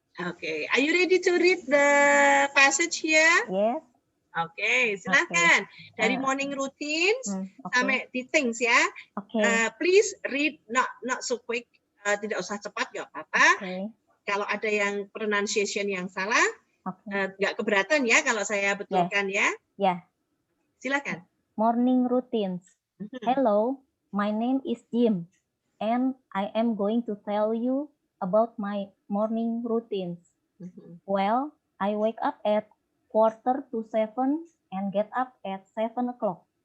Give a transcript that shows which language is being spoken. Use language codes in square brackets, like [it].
[en] Oke, are you ready to read the passage here? Yes. [id] Oke, silakan. Dari Uh, [en] morning routines Okay. [id] sampai di things ya. [en] Okay. Please read not so quick. [id] Tidak usah cepat, nggak apa-apa. [en] Okay. [id] Kalau ada yang pronunciation yang salah, [en] Okay. [id] nggak keberatan ya kalau saya betulkan ya. [en] Yeah. [id] Silakan. [en] Morning routines. Hello, my name is Jim, and I am going to tell you about my morning routines. Well, I wake up at 6:45 and get up at 7 o'clock.